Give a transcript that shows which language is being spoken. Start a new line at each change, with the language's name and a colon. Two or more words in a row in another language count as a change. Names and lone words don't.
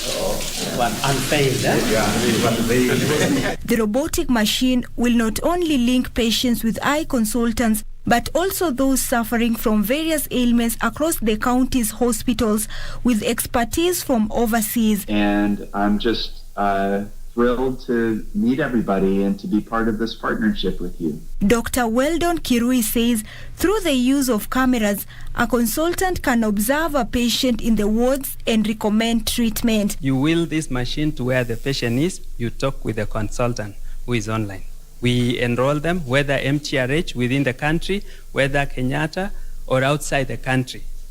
English: The robotic machine will not only link patients with eye consultants, but also those suffering from various ailments across the county's hospitals with expertise from overseas. And I'm just thrilled to meet everybody and to be part of this partnership with you. Dr. Weldon Kirui says through the use of cameras, a consultant can observe a patient in the wards and recommend treatment. You wheel this machine to where the patient is, you talk with the consultant who is online. We enroll them, whether MTRH within the country, whether Kenyatta, or outside the country.